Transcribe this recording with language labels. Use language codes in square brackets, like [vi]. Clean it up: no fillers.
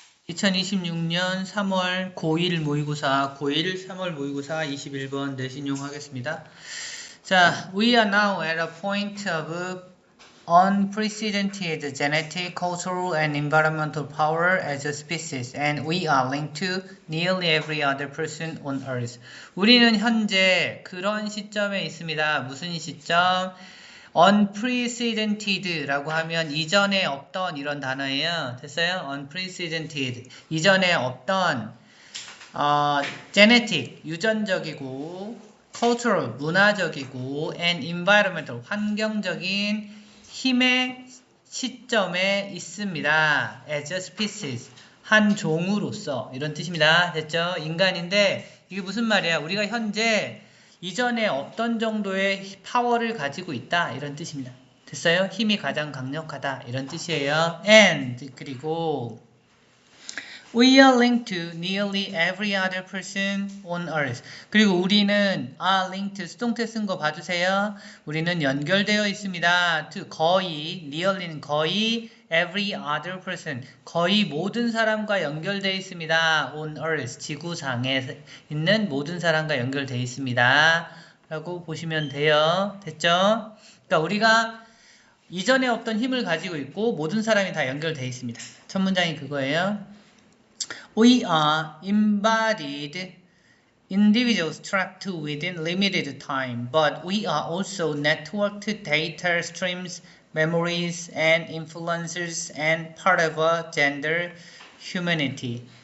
[ko] 2026년 3월 고1 모의고사, 고1 3월 모의고사 21번 내신용하겠습니다. [en] 자, we are now at a point of unprecedented genetic, cultural, and environmental power as a species, and we are linked to nearly every other person on Earth. [ko] 우리는 현재 그런 시점에 있습니다. 무슨 시점? unprecedented라고 하면 이전에 없던 이런 단어예요. 됐어요? unprecedented. 이전에 없던 genetic, 유전적이고 cultural, 문화적이고 and environmental, 환경적인 힘의 시점에 있습니다. [en] as a species, [ko] 한 종으로서 이런 뜻입니다. 됐죠? 인간인데 이게 무슨 말이야? 우리가 현재 이전에 없던 정도의 파워를 가지고 있다 이런 뜻입니다. 됐어요? 힘이 가장 강력하다 이런 뜻이에요. [en] and 그리고 we are linked to nearly every other person on earth. [ko] 그리고 우리는 [en] are linked, [ko] 수동태 쓴 거 봐주세요. 우리는 연결되어 있습니다. to 거의, nearly는 거의, [en] every other person, [ko] 거의 모든 사람과 연결되어 있습니다. [en] on earth, [ko] 지구상에 있는 모든 사람과 연결되어 있습니다. 라고 보시면 돼요. 됐죠? 그러니까 우리가 이전에 없던 힘을 가지고 있고 모든 사람이 다 연결되어 있습니다. 첫 문장이 그거예요. [en] We are embodied individuals trapped within limited time, but we are also networked data streams, memories, and influences, and part of a gender humanity.